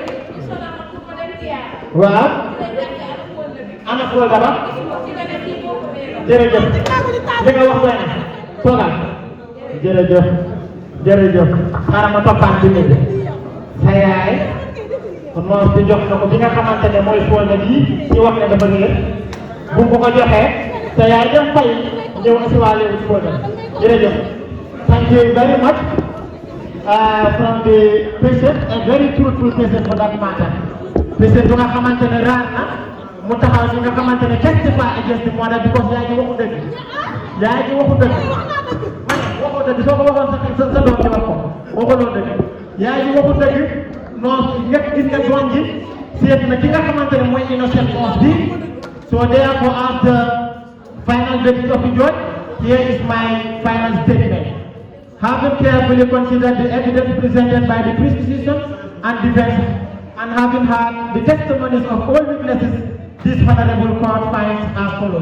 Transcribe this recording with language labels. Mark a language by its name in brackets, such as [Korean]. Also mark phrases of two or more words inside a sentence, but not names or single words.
[Wolof] waaw ana Folda ba jërëjëf li nga wax doy na toogal jërëjëf xaaral ma toppaan bi nit sa yaay noos bi jox na ko bi nga xamante ne mooy Folda bii ñu wax ne dafa réer bu ko joxee sa yaay dem fay ñëw asiwaale wu Folda jërëjëf [English] thank you very much from the patient a very truthful patient for that matter patient [Wolof] bu nga xamante ne raar na mu taxaw ci nga xamante ne [English] testify against the mother because [Wolof] yaay ji waxu dëgg waxu dëgg soo ko waxoon sa doom ji wax ko waxuloo dëgg yaay ji waxu dëgg non ñëpp gis nga doom ji seet na ki nga xamante ne mooy [English] innocent cause [Wolof] bi [English] so therefore after final verdict of the judge here is my final statement. Having carefully considered the evidence presented by the prosecution and defense and having heard the testimonies of all witnesses, this honorable court finds as follows.